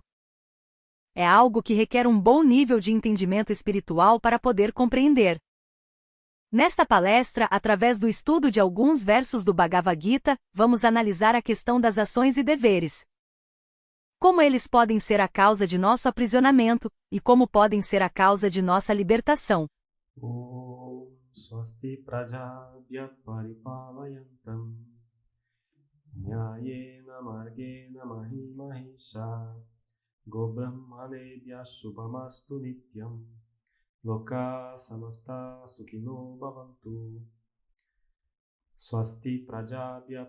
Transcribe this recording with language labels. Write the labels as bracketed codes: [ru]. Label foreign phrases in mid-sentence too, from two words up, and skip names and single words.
[pt] É algo que requer um bom nível de entendimento espiritual para poder compreender. Nesta palestra, através do estudo de alguns versos do Bhagavad Gita, vamos analisar a questão das ações e deveres. Como eles podem ser a causa de nosso aprisionamento, e como podem ser a causa de nossa libertação. [sa] ॐ स्वस्ति प्रजाभ्यः परिपालयन्तां न्यायेन मार्गेण महीमहीशाः गोब्राह्मणेभ्यः शुभमस्तु नित्यं लोकाः समस्ताः सुखिनो भवन्तु स्वस्ति प्रजाभ्यः